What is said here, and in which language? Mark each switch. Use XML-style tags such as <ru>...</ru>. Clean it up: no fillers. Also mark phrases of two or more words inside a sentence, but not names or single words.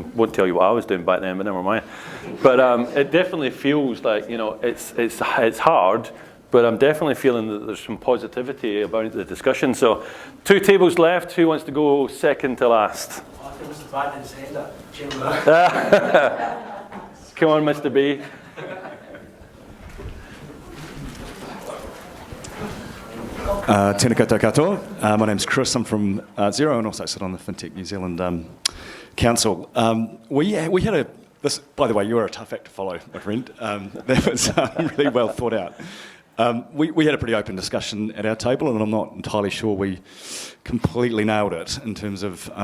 <en>And won't tell you what I was doing back then, but never mind. But it definitely feels like, it's hard, but I'm definitely feeling that there's some positivity about the discussion. So 2 tables left. Who wants to go second to last? It was the Biden's hand up. Come on, Mr. B.</en> <mi>Tēnā koutou katoa.</mi> <en>My name's Chris. I'm from Xero and also sit on the FinTechNZ Council. We had this. By the way, you were a tough act to follow, my friend. That was really well thought out. We had a pretty open discussion at our table, and I'm not entirely sure we completely nailed it in terms of</en>